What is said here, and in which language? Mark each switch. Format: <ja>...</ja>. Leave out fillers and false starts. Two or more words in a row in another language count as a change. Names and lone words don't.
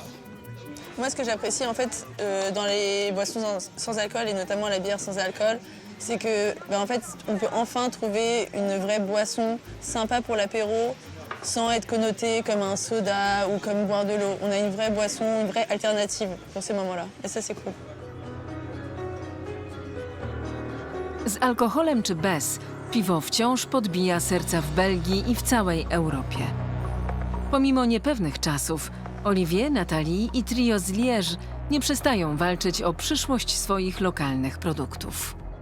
<fr>Moi, ce que j'apprécie en fait dans les boissons sans alcool, et notamment la bière sans alcool, c'est que, en fait, on peut enfin trouver une vraie boisson sympa pour l'apéro, sans être connoté comme un soda ou comme boire de l'eau. On a une vraie boisson, une vraie alternative pour ces moments-là. Et ça, c'est cool.</fr> <pl>Z alkoholem czy bez, piwo wciąż podbija serca w Belgii i w całej Europie. Pomimo niepewnych czasów, Olivier, Nathalie i trio z Liège nie przestają walczyć o przyszłość swoich lokalnych produktów.</pl>